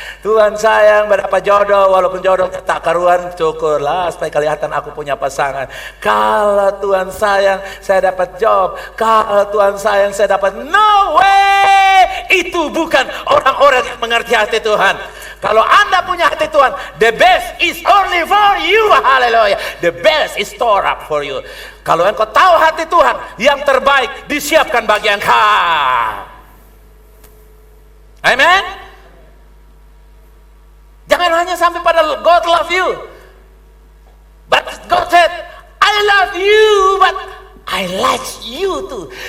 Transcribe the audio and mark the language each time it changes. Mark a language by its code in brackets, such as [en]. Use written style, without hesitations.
[id] Tuhan sayang, beta dapat jodoh walaupun jodoh tak karuan, syukurlah. Supaya kelihatan aku punya pasangan. Kalau Tuhan sayang, saya dapat job. Kalau Tuhan sayang, saya dapat, [en] no way. [id] Itu bukan orang-orang yang mengerti hati Tuhan. Kalau Anda punya hati Tuhan, [en] the best is only for you. [id] Haleluya. [en] The best is stored up for you. [id] Kalau engkau tahu hati Tuhan, yang terbaik disiapkan bagi engkau. Amen. Jangan hanya sampai pada [en] God love you. But God said, I love you, but I like you too.